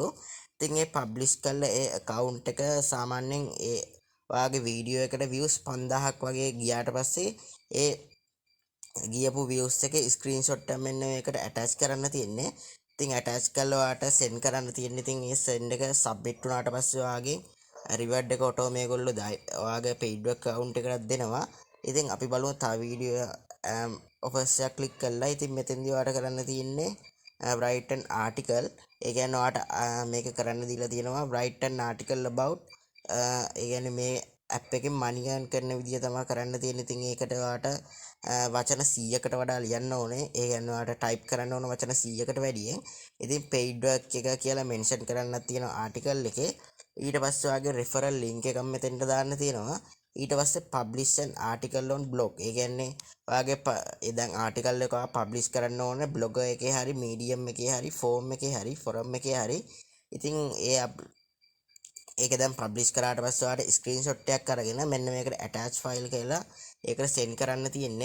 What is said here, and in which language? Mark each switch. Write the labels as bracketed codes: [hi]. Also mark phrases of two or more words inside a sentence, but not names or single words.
[si] ඉතින් ඒ publish කරලා ඒ account එක සාමාන්‍යයෙන් ඒ ඔයාගේ වීඩියෝ එකට views 5000ක් වගේ ගියාට පස්සේ ඒ ගියපු views එකේ screenshot එක මෙන්න මේකට attach කරන්න තියෙන්නේ. ඉතින් attach කරලා ඔයාට send කරන්න තියෙන්නේ. ඉතින් ඒ send එක submit වුණාට පස්සේ ඔයාගේ reward එක ඔටෝ මේගොල්ලෝ ඔයාගේ [en] paid account [si] එකට දෙනවා. ඉතින් අපි බලමු තව [en] video offers [si] එක click කරලා. ඉතින් මෙතෙන්දී ඔයාට කරන්න තියෙන්නේ [en] write an article. [si] ඒ කියන්නේ ඔයාට මේක කරන්න දීලා තියෙනවා [en] write an article about [si] ඒ කියන්නේ මේ ඇප් එකෙන් [en] money earn [si] කරන විදිය තමයි කරන්න තියෙන්නේ. ඉතින් ඒකට ඔයාට වචන 100කට වඩා ලියන්න ඕනේ. ඒ කියන්නේ ඔයාට type කරන්න ඕන වචන 100කට වැඩියෙන්. ඉතින් [en] paid work [si] එක කියලා mention කරන්නත් තියෙනවා article එකේ. ඊට පස්සේ ඔයාගේ [en] referral link [si] එකක් මෙතෙන්ට දාන්න තියෙනවා. ඊට පස්සේ [en] publish an article on blog. [si] ඒ කියන්නේ ඔයාගේ දැන් article එක ඔයා publish කරන්න ඕනේ blogger එකේ හරි medium එකේ හරි form එකේ හරි forum එකේ හරි. ඉතින් ඒක දැන් පබ්ලිෂ් කරාට පස්සේ ඔයාලට ස්ක්‍රීන්ෂොට් එකක් අරගෙන මෙන්න මේකට [en] attach file [si] කියලා ඒකට send කරන්න තියෙන්නේ.